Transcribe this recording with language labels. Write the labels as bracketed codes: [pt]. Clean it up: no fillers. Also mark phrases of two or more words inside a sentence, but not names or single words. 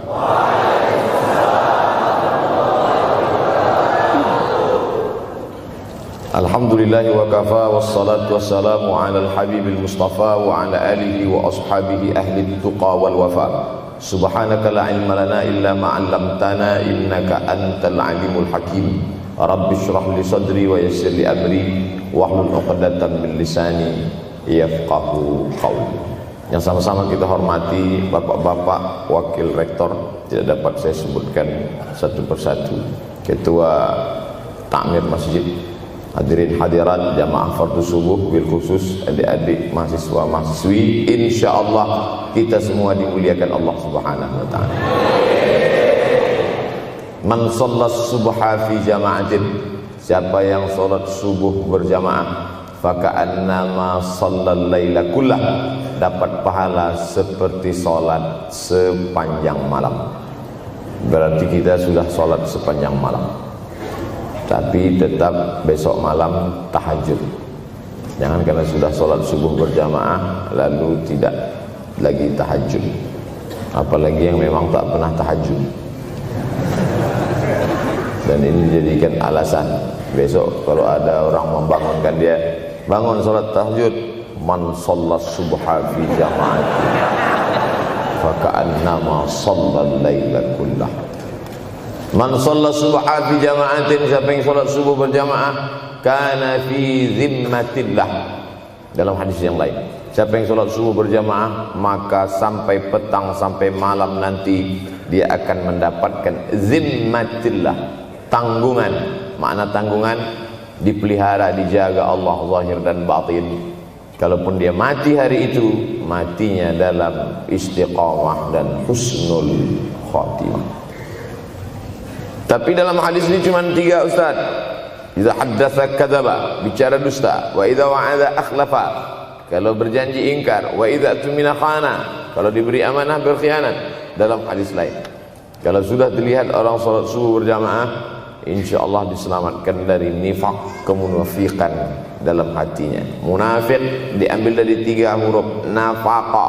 [ar] الحمد لله وكفى والصلاة والسلام على الحبيب المصطفى وعلى آله وأصحابه أهل التقى والوفا. سبحانك لا علم لنا إلا ما علمتنا إنك أنت العليم الحكيم. رب اشرح لي صدري ويسر لي أمري واحلل عقدة من لساني يفقهوا قولي. [id] Yang sama-sama kita hormati bapak-bapak wakil rektor, tidak dapat saya sebutkan satu persatu, ketua takmir masjid, hadirin hadirat jamaah fardhu subuh, [ar] بالخصوص [id] adik-adik mahasiswa mahasiswi, insyaallah kita semua dimuliakan Allah [ar] سبحانه وتعالى. من صلى الصبح في جماعة, [id] siapa yang salat subuh berjamaah, [ar] فكأنما صلى الليل كله, [id] dapat pahala seperti salat sepanjang malam. Berarti kita sudah salat sepanjang malam, tapi tetap besok malam tahajud. Jangan karena sudah sholat subuh berjamaah lalu tidak lagi tahajud. Apalagi yang memang tak pernah tahajud, dan ini dijadikan alasan besok kalau ada orang membangunkan dia, bangun sholat tahajud. [ar] من صلى الصبح في جماعة فكأنما صلى الليل كله. من صلى الصبح في جماعة, [id] siapa yang salat subuh berjamaah, [ar] كان في ذمة الله. [id] Dalam hadis yang lain, siapa yang salat subuh berjamaah maka sampai petang sampai malam nanti dia akan mendapatkan zimmatillah, tanggungan. Makna tanggungan dipelihara, dijaga Allah zahir dan batin. Kalaupun dia mati hari itu, matinya dalam istiqamah dan [ar] حسن الخاتمة. [id] Tapi dalam hadis ini cuma 3 Ustaz. [ar] إذا حدث كذب, [id] bicara dusta, [ar] وإذا وعد أخلف, [id] kalau berjanji ingkar, [ar] وإذا اؤتمن خان, [id] kalau diberi amanah berkhianat. Dalam hadis lain, kalau sudah dilihat orang salat subuh berjamaah, insyaallah diselamatkan dari nifaq, kemunafikan dalam hatinya. Munafik diambil dari 3 huruf nafaqa.